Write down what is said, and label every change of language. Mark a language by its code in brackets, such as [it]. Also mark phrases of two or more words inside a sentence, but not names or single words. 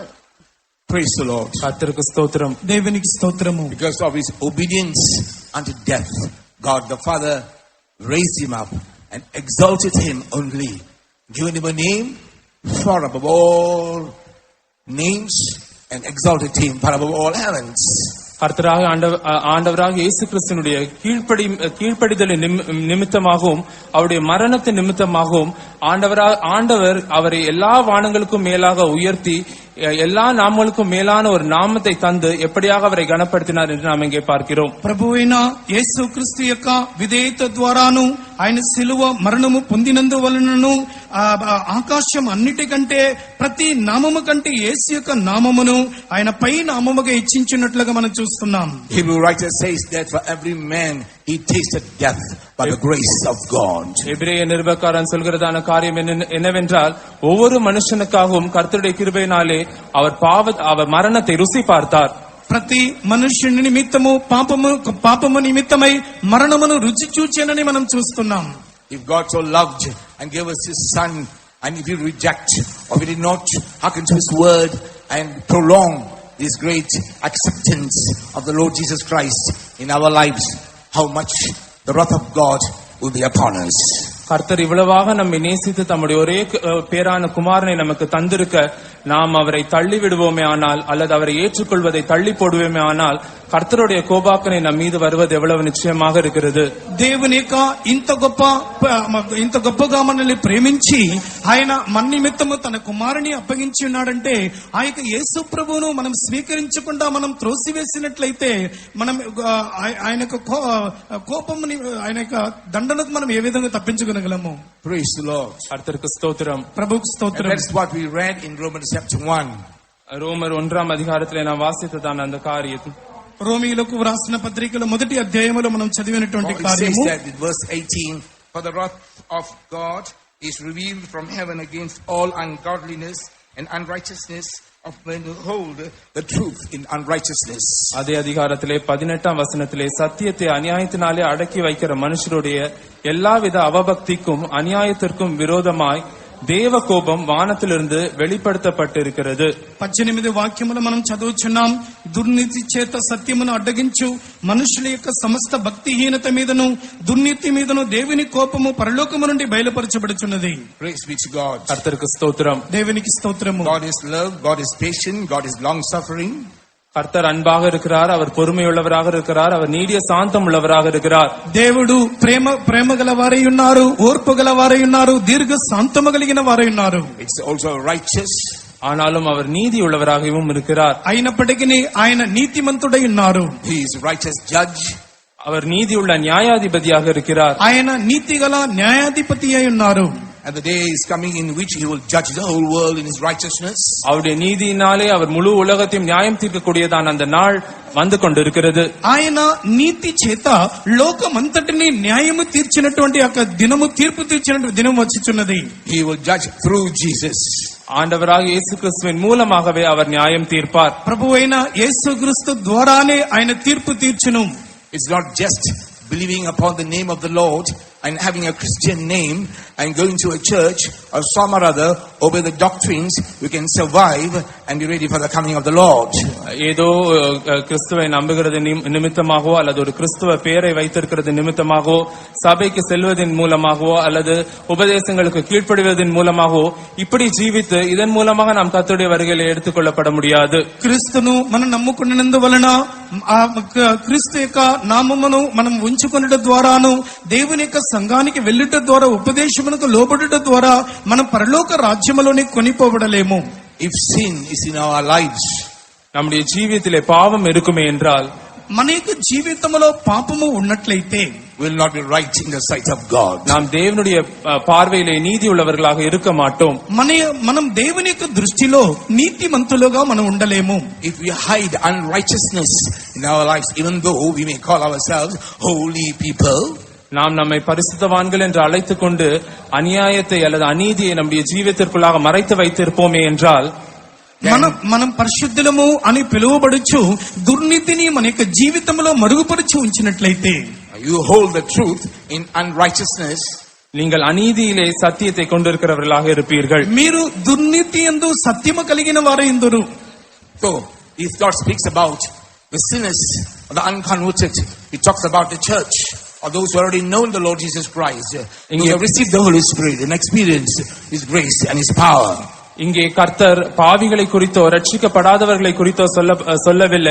[en] Praise the Lord. [ta] கர்த்தருக்கு ஸ்தோத்திரம். [te] దేవునికి స్తోత్రము. [en] Because of his obedience unto death, God the Father raised him up and exalted him only, given him a name far above all names, and exalted him far above all heavens. [ta] கர்த்தராக ஆண்டவராக இயேசு கிறிஸ்துவினுடைய கீழ்ப்படிதலின் நிமித்தமாகவும் அவருடைய மரணத்தின் நிமித்தமாகவும் ஆண்டவர் அவரை எல்லா வானங்களுக்கும் மேலாக உயர்த்தி எல்லா நாமங்களுக்கும் மேலான ஒரு நாமத்தை தந்து எப்படியாக அவரை கனப்படுத்தினார் என்று நாம் இங்கே பார்க்கிறோம். [te] ప్రభువైన యేసుక్రీస్తు యొక్క విధేయత ద్వారాను ఆయన సిలువ మరణము పొందినందువలనను ఆకాశం అన్నిటికంటే ప్రతి నామము కంటే యేసు యొక్క నామమును ఆయన పై నామముగా హెచ్చించినట్లుగా మనం చూస్తున్నాం. [en] Hebrew writer says that for every man he tasted death by the grace of God. [ta] எபிரேய நிருபக்காரன் சொல்கிறதான காரியம் என்னவென்றால் ஒவ்வொரு மனுஷனுக்காகவும் கர்த்தருடைய கிருபையினாலே அவர் மரணத்தை ருசி பார்த்தார். [te] ప్రతి మనుష్యుని నిమిత్తము పాపము నిమిత్తమై మరణమును రుచి చూచెనని మనం చూస్తున్నాం. [en] If God so loved and gave us his son, and if we reject or we did not hearken to his word and prolong this great acceptance of the Lord Jesus Christ in our lives, how much the wrath of God will be upon us. [ta] கர்த்தர் இவ்வளவாக நம்மை நேசித்து தம்முடைய ஒரே பேரான குமாரனை நமக்கு தந்திருக்க நாம் அவரை தள்ளி விடுவோமே ஆனால், அல்லது அவரை ஏற்றுக்கொள்வதை தள்ளி போடுவோமே ஆனால், கர்த்தருடைய கோபாக்கனை நம் மீது வருவது எவ்வளவு நிச்சயமாக இருக்கிறது. [te] దేవుని యొక్క ఇంత గొప్పగా మనల్ని ప్రేమించి ఆయన మన నిమిత్తము తన కుమారుని అప్పగించి ఉన్నాడంటే ఆ యొక్క యేసు ప్రభువును మనం స్వీకరించకుండా మనం త్రోసివేసినట్లయితే మనం ఆయన యొక్క కోపముని, ఆయన యొక్క దండనకు మనం ఏ విధంగా తప్పించుకోగలము. [en] Praise the Lord. [ta] கர்த்தருக்கு ஸ்தோத்திரம். [te] ప్రభుకు స్తోత్రం. [en] That's what we read in Romans chapter 1. [ta] ரோமர் 1 நாம் வாசித்ததான அந்த காரியத்தை [te] రోమీయులకు వ్రాసిన పత్రికలో 1వ అధ్యాయములో మనం చదివినటువంటి కార్యము. [en] It says that in verse 18, for the wrath of God is revealed from heaven against all ungodliness and unrighteousness of men who hold the truth in unrighteousness. [ta] அதே அதிகாரத்திலே 18 சத்தியத்தை அநியாயத்தினாலே அடக்கி வைக்கிற மனுஷருடைய எல்லாவித அவபக்திக்கும் அநியாயத்திற்கும் விரோதமாய் தேவ கோபம் வானத்திலிருந்து வெளிப்படுத்தப்பட்டிருக்கிறது. [te] 18 వాక్యములు మనం చదువుచున్నాం. దుర్నీతి చేత సత్యమును అడ్డగించు మనుషుల యొక్క సమస్త భక్తిహీనత మీదను దుర్నీతి మీదను దేవుని కోపము పరలోకము నుండి బయలుపరచబడుచున్నది. [en] Praise be to God. [ta] கர்த்தருக்கு ஸ்தோத்திரம். [te] దేవునికి స్తోత్రము. [en] God is love, God is patient, God is long suffering. [ta] கர்த்தர் அன்பாக இருக்கிறார், அவர் பொறுமையுள்ளவராக இருக்கிறார், அவர் நீடிய சாந்தம் உள்ளவராக இருக்கிறார். [te] దేవుడు ప్రేమ గల వారై ఉన్నారు, ఓర్పు గల వారై ఉన్నారు, దీర్ఘ శాంతము కలిగిన వారై ఉన్నారు. [en] It's also righteous. [ta] ஆனாலும் அவர் நீதி உள்ளவராகவும் இருக்கிறார். [te] అయినప్పటికీ ఆయన నీతిమంతుడై ఉన్నారు. [en] He is righteous judge. [ta] அவர் நீதியுள்ள நியாயாதிபதியாக இருக்கிறார். [te] ఆయన నీతిగల న్యాయాధిపతి అయి ఉన్నారు. [en] And the day is coming in which he will judge the whole world in his righteousness. [ta] அவருடைய நீதியினாலே அவர் முழு உலகத்தையும் நியாயம் தீர்க்கக்கூடியதான அந்த நாள் வந்து கொண்டிருக்கிறது. [te] ఆయన నీతి చేత లోకమంతటిని న్యాయము తీర్చినటువంటి ఒక దినము, తీర్పు తీర్చినటువంటి దినం వచ్చుచున్నది. [en] He will judge through Jesus. [ta] ஆண்டவராக இயேசு கிறிஸ்துவின் மூலமாகவே அவர் நியாயம் தீர்ப்பார். [te] ప్రభువైన యేసుక్రీస్తు ద్వారానే ఆయన తీర్పు తీర్చును. [en] It's not just believing upon the name of the Lord and having a Christian name and going to a church or some or other, obey the doctrines, we can survive and be ready for the coming of the Lord. [ta] ஏதோ கிறிஸ்துவை நம்புகிறது நிமித்தமாகவோ அல்லது ஒரு கிறிஸ்துவ பெயரை வைத்திருக்கிறது நிமித்தமாகவோ சபைக்கு செல்வதன் மூலமாகவோ அல்லது உபதேசங்களுக்கு கீழ்ப்படிவதன் மூலமாகவோ இப்படி ஜீவித்து இதன் மூலமாக நாம் கர்த்தருடைய வருகையில் எடுத்துக்கொள்ளப்பட முடியாது. [te] క్రీస్తును మనం నమ్ముకున్నందువలన క్రీస్తు యొక్క నామమును మనం ఉంచుకొనుట ద్వారాను దేవుని యొక్క సంఘానికి వెళ్ళుట ద్వారా ఉపదేశమునకు లోబడుట ద్వారా మనం పరలోక రాజ్యములోని కొనిపోబడలేము. [en] If sin is in our lives, [ta] நம்முடைய ஜீவியத்திலே பாவம் இருக்குமே என்றால், [te] మన యొక్క జీవితంలో పాపము ఉన్నట్లయితే [en] will not be right in the sight of God. [ta] நாம் தேவனுடைய பார்வையிலே நீதி உள்ளவர்களாக இருக்க மாட்டோம். [te] మనం దేవుని యొక్క దృష్టిలో నీతిమంతులుగా మనం ఉండలేము. [en] If we hide unrighteousness in our lives, even though we may call ourselves holy people, [ta] நாம் நம்மை பரிசுத்தவான்கள் என்று அழைத்துக் கொண்டு அநியாயத்தை அல்லது அநீதியை நம்முடைய ஜீவியத்திற்குள்ளாக மறைத்து வைத்திருப்போமே என்றால், [te] మనం పరిశుద్ధులము అని పిలువబడుచు దుర్నీతిని మన యొక్క జీవితంలో మరుగుపరిచి ఉంచినట్లయితే, [en] you hold the truth in unrighteousness, [ta] நீங்கள் அநீதியிலே சத்தியத்தை கொண்டிருக்கிறவர்களாக இருப்பீர்கள். [te] మీరు దుర్నీతి యందు సత్యము కలిగిన వారైందురు. [en] So if God speaks about the sinners or the unconverted, he talks about the church or those who already known the Lord Jesus Christ, who have received the Holy Spirit and experienced his grace and his power. [ta] இங்கே கர்த்தர் பாவிகளை குறித்தோ ரட்சிக்கப்படாதவர்களை குறித்தோ சொல்லவில்லை.